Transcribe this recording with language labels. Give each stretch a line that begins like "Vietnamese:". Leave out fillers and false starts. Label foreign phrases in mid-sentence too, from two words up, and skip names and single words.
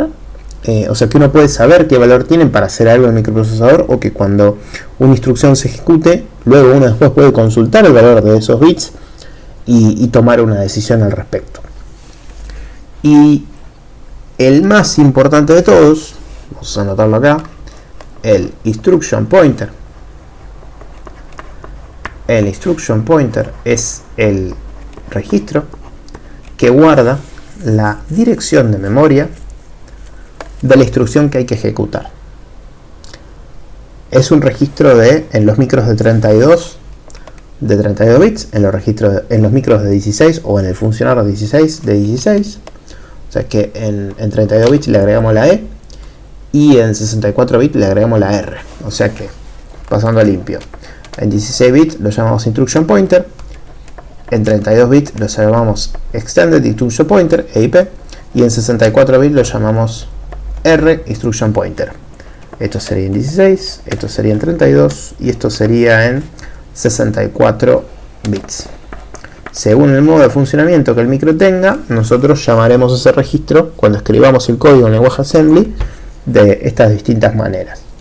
Spanish: O sea que uno puede saber qué valor tienen para hacer algo en el microprocesador, o que cuando una instrucción se ejecute, luego uno después puede consultar el valor de esos bits y tomar una decisión al respecto. Y el más importante de todos, vamos a anotarlo acá, el
English: instruction pointer.
Spanish: El
English: instruction pointer
Spanish: es el registro que guarda la dirección de memoria de la instrucción que hay que ejecutar. Es un registro en los micros de 32 bits, en los micros de 16 o en el funcionador de 16. O sea que en 32 bits le agregamos la E y en 64 bits le agregamos la R. O sea que, pasando a limpio, en 16 bits lo llamamos
English: instruction pointer,
Spanish: en 32 bits lo llamamos
English: extended instruction pointer,
Spanish: EIP, y en 64 bits lo llamamos
English: R instruction pointer.
Spanish: Esto sería en 16, esto sería en 32 y esto sería en 64 bits. Según el modo de funcionamiento que el micro tenga, nosotros llamaremos ese registro, cuando escribamos el código en lenguaje assembly, de estas distintas maneras.